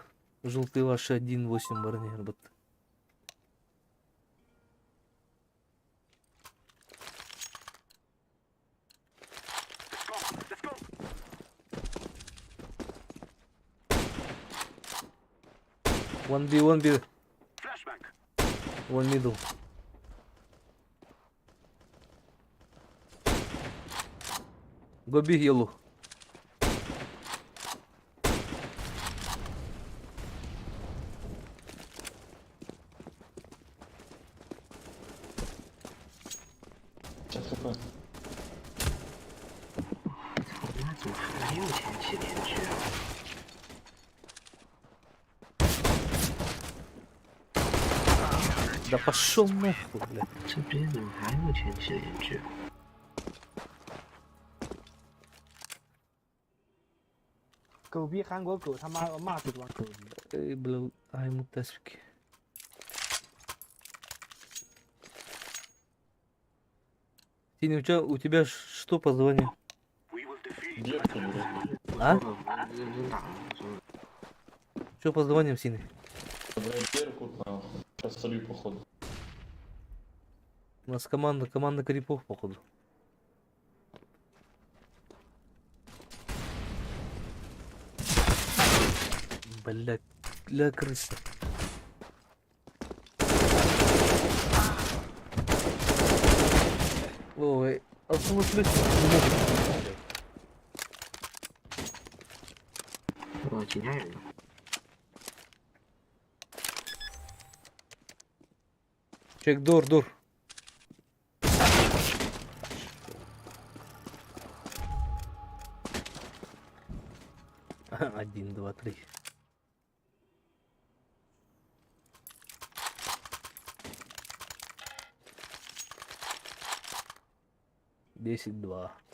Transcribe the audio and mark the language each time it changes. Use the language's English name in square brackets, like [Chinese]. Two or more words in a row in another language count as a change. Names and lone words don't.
[Russian] Желтый ваш 1.8 барнер. Вот. [English] One B. One middle. Go big yellow. [Russian] Сейчас хп. [Chinese] 操，那怎么还没有前期连续啊？ [Russian] Да пошел нахуй, блядь. [Chinese] 这边怎么还有前期连续？狗逼韩国狗他妈骂这帮狗逼。 [Russian] Эй, бля, ай, мутасики. Синий, у тебя что по званию? Детки, блядь. А? [Chinese] 我认真打了，我说 [Russian] Что по званиям, Синий? Блядь, Беркут, нахуй. Сейчас солью, походу. У нас команда крипов, походу. Блядь, для крысы. Ой, отсюда слышно не могут. блядь. [Chinese] 其他人呢？ [Russian] Чек, дур. Один, два, три. Десять, два.